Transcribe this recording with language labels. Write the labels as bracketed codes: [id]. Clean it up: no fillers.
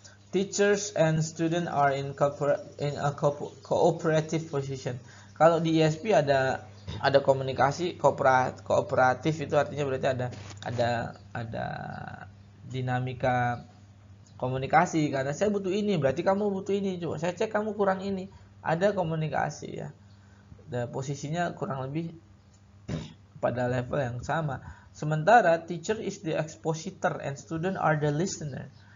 [en] Teachers and student are in a cooperative position. [id] Kalau di ESP ada komunikasi kooperatif, itu artinya berarti ada dinamika komunikasi, karena saya butuh ini berarti kamu butuh ini, coba saya cek kamu kurang ini, ada komunikasi ya. Dan posisinya kurang lebih pada level yang sama. Sementara [en] teacher is the expositor and student are the listener.